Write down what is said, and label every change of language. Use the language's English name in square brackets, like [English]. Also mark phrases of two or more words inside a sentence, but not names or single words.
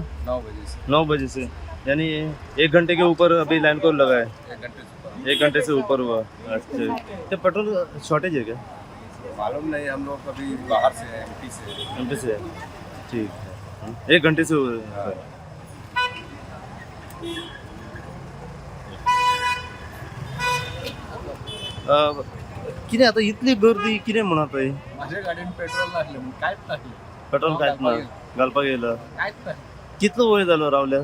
[Hindi] 9 बजे से 9 बजे से, यानी 1 घंटे के ऊपर अभी लाइन को लगा है. 1 घंटे से ऊपर 1 घंटे से ऊपर हुआ. अच्छा, तो [English] petrol shortage [Hindi] है क्या? मालूम नहीं, हम लोग अभी बाहर से हैं, एमपी से। एमपी से है. ठीक है. 1 घंटे से हाँ। [Konkani] कितें आता इतली गर्दी कितें म्हणत आहे? [Marathi] माझ्या गाडीन पेट्रोल लागले मग कायच नाही. [Konkani] पेट्रोल कांयच ना घालपाक येयला. [Marathi] कायच नाही. [Konkani] कितलो वेळ जालो रावल्या?